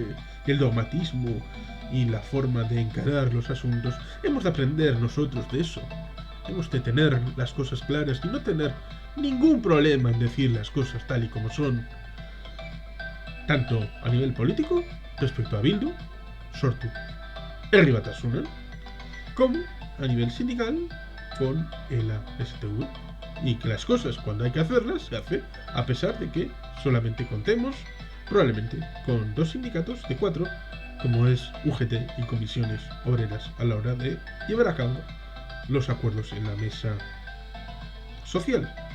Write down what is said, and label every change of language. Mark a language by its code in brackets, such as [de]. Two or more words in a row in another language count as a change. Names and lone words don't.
[es] El dogmatismo y la forma de encarar los asuntos. Hemos de aprender nosotros de eso. Hemos de tener las cosas claras y no tener ningún problema en decir las cosas tal y como son. Tanto a nivel político, respecto a Bildu, sortu herri batasuna, como a nivel sindical con el STV. Y que las cosas, cuando hay que hacerlas, se hace, a pesar de que solamente contemos, probablemente, con 2 sindicatos de 4, como es UGT y comisiones obreras, a la hora de llevar a cabo los acuerdos en la mesa social.